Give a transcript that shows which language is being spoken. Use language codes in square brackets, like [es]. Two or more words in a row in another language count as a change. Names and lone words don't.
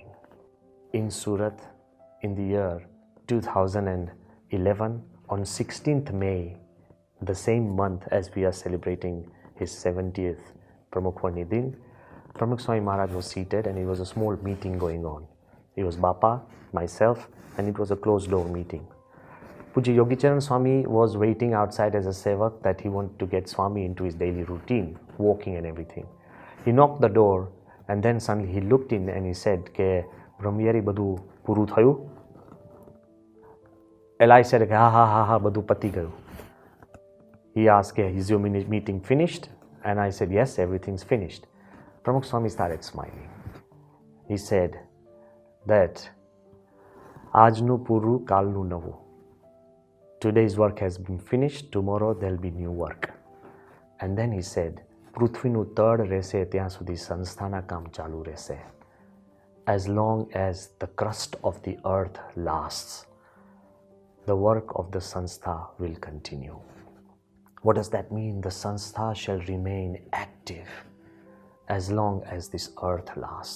[en] In Surat, in the year 2011, on 16th May, the same month as we are celebrating his 70th Pramukh Din, Pramukh Swami Maharaj was seated, and it was a small meeting going on. It was Bapa, myself, and it was a closed door meeting. Puja Yogicharan Swami was waiting outside as a sevak, that he wanted to get Swami into his daily routine, walking and everything. He knocked the door, and then suddenly he looked in and he said, [gu] "કે બ્રહ્મચારી બધું પૂરું થયું?" [en] Eli said, [gu] "હા હા હા હા, બધું પતી ગયું." [en] He asked, "Is your meeting finished?" And I said, "Yes, everything's finished." Pramukh Swami started smiling. He said that [gu] આજનું પૂરું કાલનું નવું. [en] Today's work has been finished, tomorrow there'll be new work. And then he said, [gu] પૃથ્વીનું તળ રહેશે ત્યાં સુધી સંસ્થાના કામ ચાલુ રહેશે. [en] As long as the crust of the earth lasts, the work of the Sanstha will continue. What does that mean? The Sanstha shall remain active as long as this earth lasts.